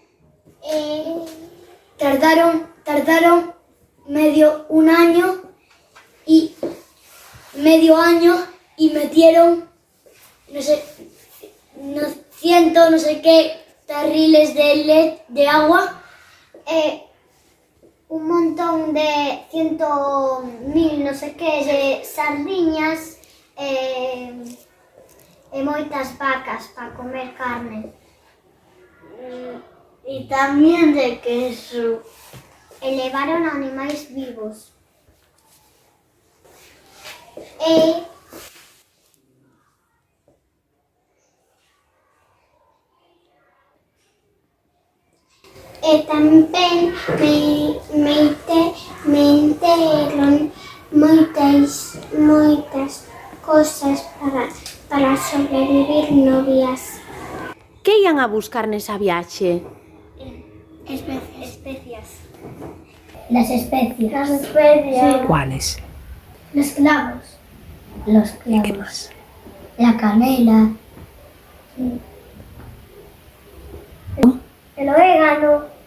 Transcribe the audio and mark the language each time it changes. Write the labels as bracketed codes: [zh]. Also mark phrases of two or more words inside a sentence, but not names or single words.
[es] Tardaron medio año y metieron no sé qué barriles de agua, un montón de 100.000 no sé qué de [gl] sardiñas e moitas vacas para comer carne. [es] Y también de queso. Elevaron animales vivos. [gl] Tamén meteron moitas cosas para sobrevivir no viaxe. Que ian a buscar nesa viaxe? Especias. [es] Las especias. ¿Cuáles? Los clavos. ¿Y qué más? La canela. El orégano.